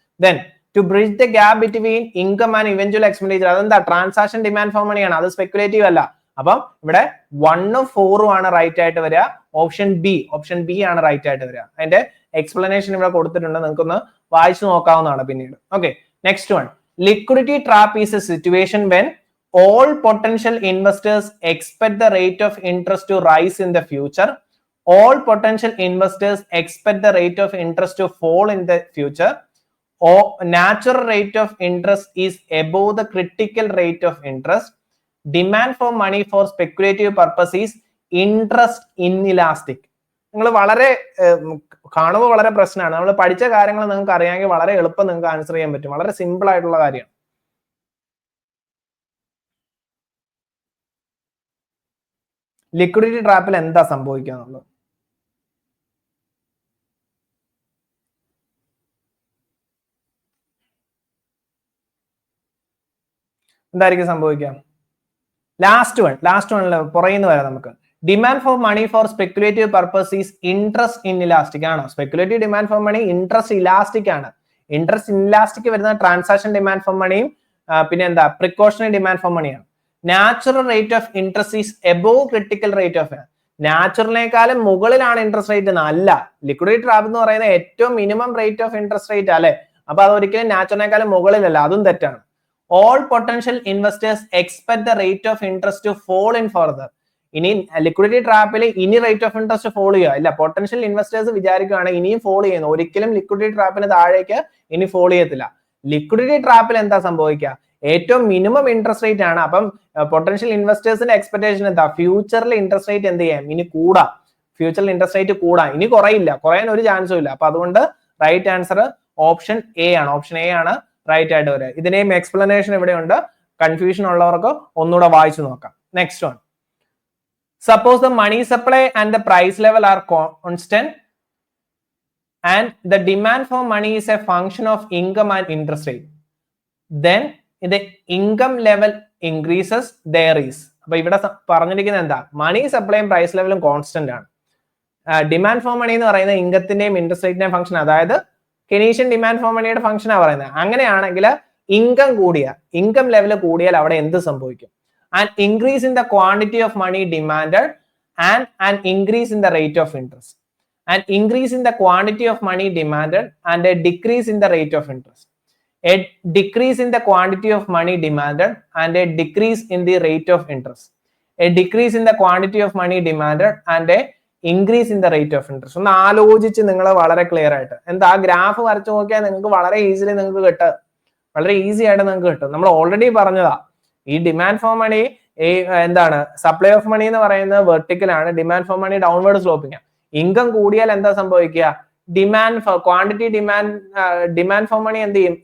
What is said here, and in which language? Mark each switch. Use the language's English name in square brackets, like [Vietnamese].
[English] then to bridge the gap between income and eventual expenditure, [Malayalam] അതെന്താ? Transaction demand for മണിയാണ്, അത് speculative അല്ല. അപ്പം ഇവിടെ 1ഉം 4ഉം ആണ് റൈറ്റ് ആയിട്ട് വരിക. ഓപ്ഷൻ ബി ആണ് റൈറ്റ് ആയിട്ട് വരിക. അതിന്റെ എക്സ്പ്ലനേഷൻ ഇവിടെ കൊടുത്തിട്ടുണ്ട്, നിങ്ങൾക്കൊന്ന് വായിച്ചു നോക്കാവുന്നതാണ് പിന്നീട്. [English] Okay, next one. Liquidity trap is a situation when all potential investors expect the rate of interest to rise in the future. All potential investors expect the rate of interest to fall in the future. Or natural rate of interest is above the critical rate of interest. Demand for money for speculative purpose is interest inelastic. [Malayalam] നിങ്ങൾ വളരെ കാണുമ്പോൾ വളരെ പ്രശ്നമാണ്. നമ്മൾ പഠിച്ച കാര്യങ്ങൾ നിങ്ങൾക്ക് അറിയാമെങ്കിൽ വളരെ എളുപ്പം നിങ്ങൾക്ക് ആൻസർ ചെയ്യാൻ പറ്റും. വളരെ സിമ്പിൾ ആയിട്ടുള്ള കാര്യമാണ്. ലിക്വിഡിറ്റി ട്രാപ്പിൽ എന്താ സംഭവിക്കുക എന്നുള്ളത് എന്തായിരിക്കും സംഭവിക്കുക? [English] last വണ്ണില് [Malayalam] പുറയുന്ന വരാം നമുക്ക്. [English] Demand for money for speculative purpose is interest inelastic ആണോ? [Malayalam] Speculative demand for money interest elastic ആണ്. ഇൻട്രസ്റ്റ് ഇൻഇലാസ്റ്റിക് വരുന്ന ട്രാൻസാക്ഷൻ ഡിമാൻഡ് ഫോർ മണിയും പിന്നെ എന്താ പ്രിക്കോഷണറി ഡിമാൻഡ് ഫോർ മണിയാണ്. [English] Natural rate of interest is above critical rate of. [Malayalam] നാച്ചുറലിനേക്കാളും മുകളിലാണ് interest rate എന്ന് അല്ല. ലിക്വിഡിറ്റി ട്രാപ്പ് എന്ന് പറയുന്ന ഏറ്റവും minimum rate of interest rate അല്ലെ? അപ്പൊ അത് ഒരിക്കലും നാച്ചുറലിനേക്കാളും മുകളിലല്ല, അതും തെറ്റാണ്. [English] All potential investors expect the rate of interest to fall in further. [Malayalam] ഇനി ലിക്വിഡിറ്റി ട്രാപ്പിൽ ഇനി റേറ്റ് ഓഫ് ഇൻട്രസ്റ്റ് ഫോൾ ചെയ്യുക ഇല്ല. പൊട്ടൻഷ്യൽ ഇൻവെസ്റ്റേഴ്സ് വിചാരിക്കുകയാണ് ഇനിയും ഫോൾ ചെയ്യുന്നു. ഒരിക്കലും ലിക്വിഡിറ്റി ട്രാപ്പിന് താഴേക്ക് ഇനി ഫോൾ ചെയ്യത്തില്ല. ലിക്വിഡിറ്റി ട്രാപ്പിൽ എന്താ സംഭവിക്കുക? ഏറ്റവും മിനിമം ഇൻട്രസ്റ്റ് റേറ്റ് ആണ്. അപ്പം പൊട്ടൻഷ്യൽ ഇൻവെസ്റ്റേഴ്സിന്റെ എക്സ്പെക്ടേഷൻ എന്താ? ഫ്യൂച്ചറിൽ ഇൻട്രസ്റ്റ് റേറ്റ് എന്ത് ചെയ്യാം? ഇനി കൂടാം. ഫ്യൂച്ചറിൽ ഇൻട്രസ്റ്റ് റേറ്റ് കൂടാം, ഇനി കുറയില്ല, കുറയാൻ ഒരു ചാൻസും ഇല്ല. അപ്പൊ അതുകൊണ്ട് റൈറ്റ് ആൻസർ ഓപ്ഷൻ എ ആണ്. ഓപ്ഷൻ എ ആണ് റൈറ്റ് ആയിട്ട് വരിക. ഇതിന്റെയും എക്സ്പ്ലനേഷൻ ഇവിടെയുണ്ട്. കൺഫ്യൂഷൻ ഉള്ളവർക്ക് ഒന്നുകൂടെ വായിച്ചു നോക്കാം. [English] Next one. Suppose the money supply and the price level are constant and the demand for money is a function of income and interest rate, then the income level increases, there is. [Malayalam] അപ്പൊ ഇവിടെ പറഞ്ഞിരിക്കുന്നത് എന്താ? മണി സപ്ലൈയും price ലെവലും constant ആണ്. Demand for money എന്ന് പറയുന്നത് ഇൻകത്തിന്റെയും interest റേറ്റിന്റെയും function, അതായത് Keynesian demand for മണിയുടെ ഫംഗ്ഷനാണ് പറയുന്നത്. അങ്ങനെയാണെങ്കിൽ ഇൻകം ഇൻകം ലെവൽ കൂടിയാൽ അവിടെ എന്ത് സംഭവിക്കും? [English] And increase in the quantity of money demanded and an increase in the rate of interest. An increase in the quantity of money demanded and a decrease in the rate of interest. A decrease in the quantity of money demanded and a decrease in the rate of interest. A decrease in the quantity of money demanded and a increase in the rate of interest. [Malayalam] ഒന്ന് ആലോചിച്ച് നിങ്ങൾ വളരെ clear ആയിട്ട് എന്താ ആ graph വരച്ചു നോക്കിയാൽ നിങ്ങൾക്ക് വളരെ ഈസിലി നിങ്ങൾക്ക് കിട്ടും. വളരെ ഈസി ആയിട്ട് നിങ്ങൾക്ക് കിട്ടും. നമ്മൾ ഓൾറെഡി പറഞ്ഞതാ, ഈ ഡിമാൻഡ് ഫോർ മണി എന്താണ്? സപ്ലൈ ഓഫ് മണി എന്ന് പറയുന്നത് വെർട്ടിക്കൽ ആണ്, demand for money downward sloping ആണ്. ഇൻകം കൂടിയാൽ എന്താ സംഭവിക്കുക? Demand quantity demand for money എന്ത് ചെയ്യും?